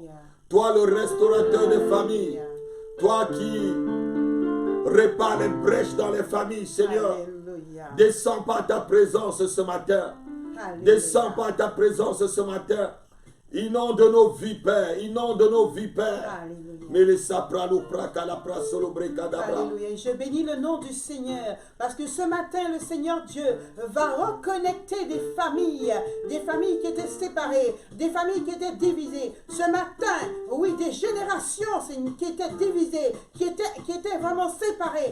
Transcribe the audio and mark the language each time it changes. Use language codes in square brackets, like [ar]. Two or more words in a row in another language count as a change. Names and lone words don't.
[fr] Toi le restaurateur des familles, toi qui répare les brèches dans les familles, Seigneur. Descends par ta présence ce matin. Descends par ta présence ce matin. Inonde nos vies, Père. Inonde nos vies, Père. Alléluia. Mais les sapralo prakala prasolo brekadabra. Alléluia. Je bénis le nom du Seigneur parce que ce matin, le Seigneur Dieu va reconnecter des familles qui étaient séparées, des familles qui étaient divisées. Ce matin, oui, des générations qui étaient divisées, qui étaient vraiment séparées.